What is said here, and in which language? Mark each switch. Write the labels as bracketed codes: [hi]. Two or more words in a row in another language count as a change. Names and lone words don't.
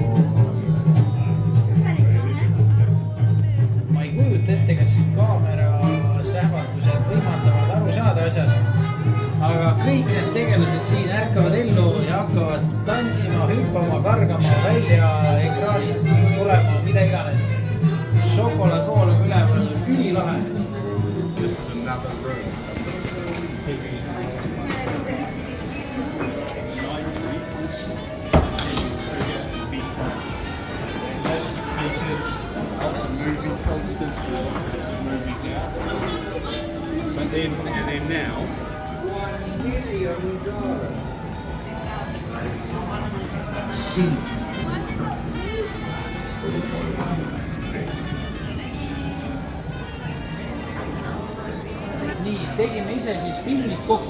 [et] Ma ei kujuta ette, kas kaamera sähvatused võimaldavad aru saada asjast, aga kõik need tegelased siin ärkavad ellu ja hakkavad tantsima, hüppama, kargama, välja ekraanist tulema, mida iganes. Šokolaadkool on üleval, ülilahe. [en] This is another room. Moving posters for lots of different movies out. But then now [et] nii, tegime ise siis filmid kokku.